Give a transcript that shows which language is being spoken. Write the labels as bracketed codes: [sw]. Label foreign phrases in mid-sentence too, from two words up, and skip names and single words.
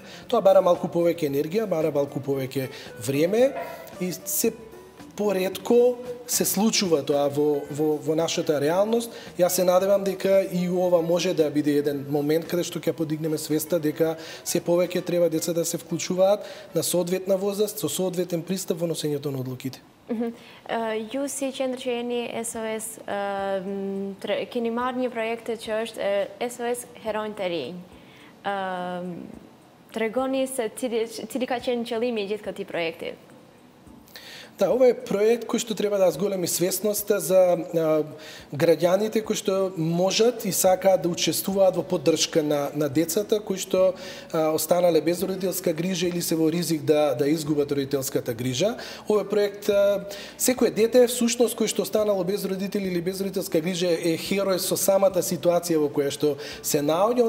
[mk] Тоа бара малку повеќе енергија, бара малку повеќе време и се поретко се случува тоа во нашата реалност. Јас се надевам дека и ова може да биде еден момент каде што ќе подигнеме свеста дека се повеќе треба деца да се вклучуваат на соодветна возраст, со соодветен пристап во носењето на одлуките. [sq] Ju si qendër që jeni SOS, keni marrë një projekte që është SOS Heronjë të Rinj. Tregoni se cili ka qenë qëllimi i gjithë këtij projekti. [mk] Да, ова е проект кој што треба да зголеми свесноста за граѓаните кои што можат и сакаат да учествуваат во поддршка на децата кои што останале без родителска грижа или се во ризик да изгубат родителската грижа. Овој проект, секое дете всушност кој што останало без родители или без родителска грижа е херој со самата ситуација во која што се наоѓа.